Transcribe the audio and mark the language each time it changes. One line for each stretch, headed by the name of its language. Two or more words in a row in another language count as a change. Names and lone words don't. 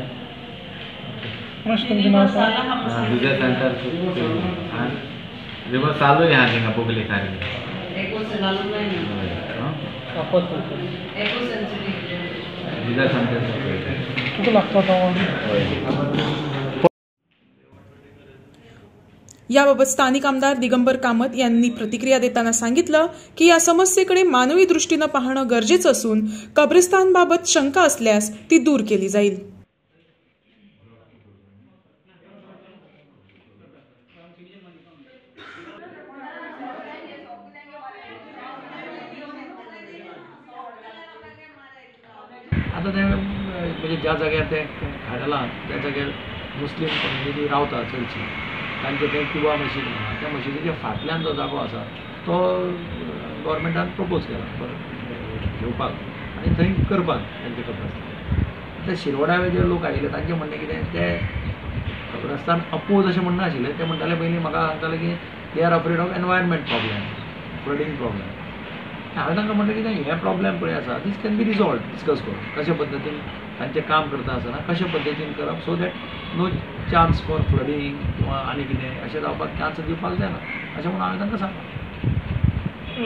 Konkani: तुमचें नांव सांग विजय सेंटर रिवर चालूय आहा थिंगा बोगले सारकें विजय सेंटर तुका लागता तो
Marathi: याबाबत स्थानिक आमदार दिगंबर कामत यांनी प्रतिक्रिया देताना सांगितलं की या समस्येकडे मानवी दृष्टीने पाहणं गरजेचं असून कब्रिस्तानबाबत शंका असल्यास ती दूर केली जाईल।
Konkani: आता ते म्हणजे ज्या जाग्यार ते हाडला त्या जाग्यार मुस्लीम कम्युनिटी रावता चडशी तांचे ते किबा मशीद आहा त्या मशिदीच्या फाटल्यान जो जागो आसा तो गव्हर्मेंटान प्रपोज केला घेवपाक आनी थंय करपाक तांचे कब्रस्तान ते शिरवड्या जे लोक आयिल्ले तांचें म्हणणें कितें ते कब्रस्तान अपोज अशें म्हणना आशिल्ले ते म्हणटाले पयलीं म्हाका सांगताले की
English: they are afraid of environment problem flooding problem
Konkani: हांवें तांकां म्हणलें कितें हे प्रॉब्लेम पळय आसा
English: this can be resolved
Konkani: डिस्कस करून कशे पद्दतीन तांचें काम करता आसतना कशे पद्दतीन करप
English: so that no chance for flooding
Konkani: किंवा आनी कितें अशें जावपाक चान्स दिवपाक जायना अशें म्हणून हांवें तांकां सांगलें